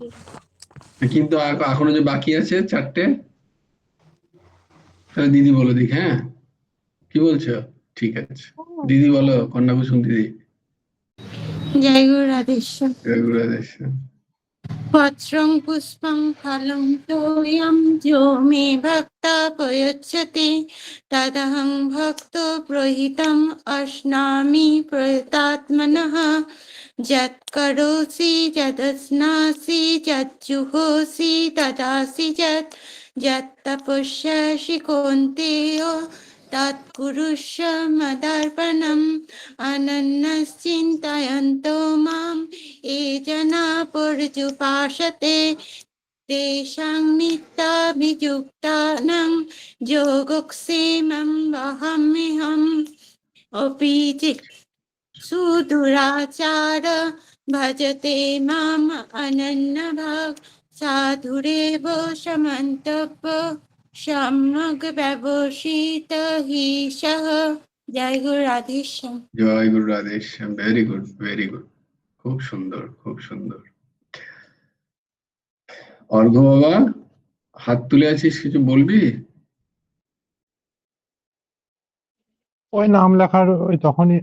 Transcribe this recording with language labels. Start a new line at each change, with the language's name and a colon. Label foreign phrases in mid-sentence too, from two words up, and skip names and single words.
Bangla: কিন্তু এখনো যে বাকি আছে 4টে, তাহলে দিদি বলে দিক। হ্যাঁ, কি বলছো? ঠিক আছে, দিদি বলো, কন্যা কুসুম দিদি। জয় গুরু রাধেশ্যাম। জয় গুরু রাধেশ্যাম।
Sanskrit: পত্রং পুষ্পং ফলং তোয়ং যো মে ভক্তা প্রয়চ্ছতে তদহং ভক্ত প্রহিতং অশ্নামি প্রয়তাত্মনঃ যৎ করোসি যদস্নাসি যজ্জুহোসি তদাসি যৎ যৎ তপস্যাসি কৌন্তেয় তৎকুরুষ্ব মদর্পণম অনন্যশ্চিন্তয়ন্তো মাম এ জনা পর্যুপাসতে তেষাং নিত্যাভিযুক্তানাং যোগক্ষেমং বহাম্যহম। अपि चित् सुदुराचार भजते माम अनन्यभाक् साधुरेव समन्तप्य सम्यक् व्यवसित हि सः।
Bangla: জয় গুরু রাধেশ্যাম। জয় গুরু রাধেশ্যাম,
English: very good, very good,
Bangla: খুব সুন্দর, খুব সুন্দর। অর্ঘ্য বাবা, হাত তুলে আছিস, কিছু বলবি? ওই নাম লেখার ওই তখনই